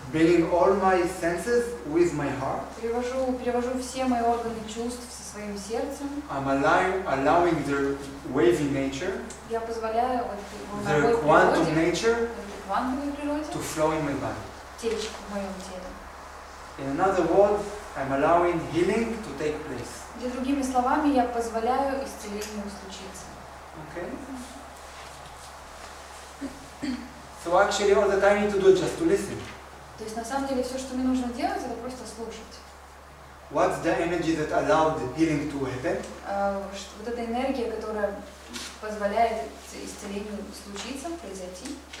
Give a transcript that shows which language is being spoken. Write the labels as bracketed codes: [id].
[en] bringing all my senses with my heart. [ru] перевожу все мои органы чувств со своим сердцем. [en] I'm allowing their wavy nature, [ru] Я позволяю [en] their [ru] волновой [en] quantum [ru] природе, [en] nature [ru] этой квантовой природе, [en] to flow in my body. [ru] течь в моем теле. [en] In another word, I'm allowing healing to take place. [ru] Или другими словами, я позволяю исцелению случиться. [en] Okay? So actually all that I need to do is just to listen. [ru] То есть на самом деле все, что мне нужно делать, это просто слушать. [en] What's the energy that allowed healing to happen? [ru] Вот эта энергия, которая позволяет исцелению случиться, произойти.